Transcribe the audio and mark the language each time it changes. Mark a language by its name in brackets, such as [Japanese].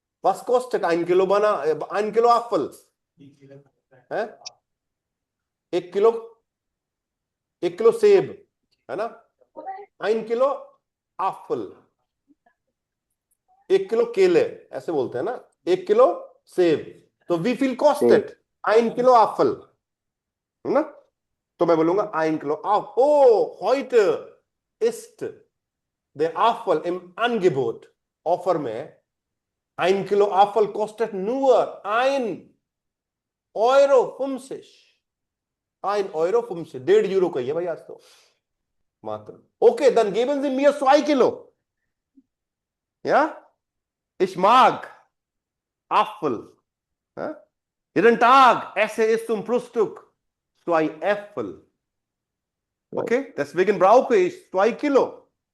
[Hindi] वास costed 1 Kilo बना, 1 Kilo Apple है, 1 Kilo, 1 Kilo सेब, है ना? 1 Kilo एप्पल, 1 Kilo केले, ऐसे बोलते हैं ना, 1 Kilo सेब। तो we feel costed 1 Kilo Apple, है ना? तो मैं बोलूंगा 1 Kilo auf. [German] Oh, heute ist der Apfel im Angebot. [Hindi] Offer में [German] 1 Kilo Apfel kostet nur 1,50 €. [Hindi] 1,50 €, 1.5 euro का ही है भाई आज तो मात्र। [German] Okay, dann geben Sie mir 2 Kilo. Ja? Ich mag Apfel. Jeden Tag esse ich zum Frühstück 2 Äpfel. Okay, deswegen brauche ich 2 Kilo.